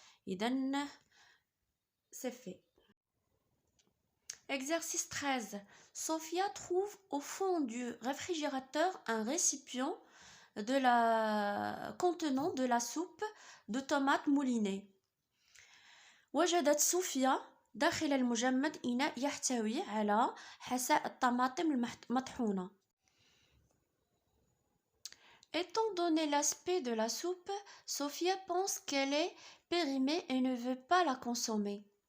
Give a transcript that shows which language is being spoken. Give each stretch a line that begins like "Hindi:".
Arabic: اذا
French: c'est fait. Exercice 13. Sophia trouve au fond du réfrigérateur un récipient contenant de la soupe de tomates moulinées.
Arabic: وجدت صوفيا داخل المجمد إناء يحتوي على حساء الطماطم المطحونة.
French: Étant donné l'aspect de la soupe, Sophia pense qu'elle est périmée et ne veut pas la consommer.